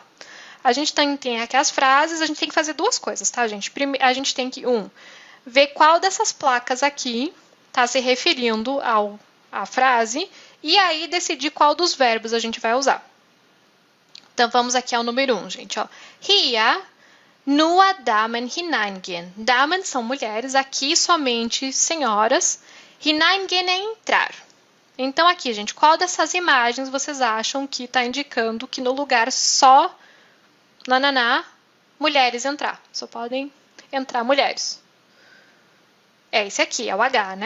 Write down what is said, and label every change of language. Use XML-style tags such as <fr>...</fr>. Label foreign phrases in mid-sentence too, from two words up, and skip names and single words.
<pt>A gente tem aqui as frases, a gente tem que fazer duas coisas, tá, gente? A gente tem que, ver qual dessas placas aqui está se referindo à frase e aí decidir qual dos verbos a gente vai usar. Então, vamos aqui ao número 1, gente. Ó.</pt> <de>Hier nur Damen hineingehen.</de> <pt>Damen são mulheres, aqui somente senhoras. Hineingehen é entrar. Então aqui, gente, qual dessas imagens vocês acham que está indicando que no lugar só nananá, mulheres entrar? Só podem entrar mulheres. É esse aqui, é o H, né?</pt>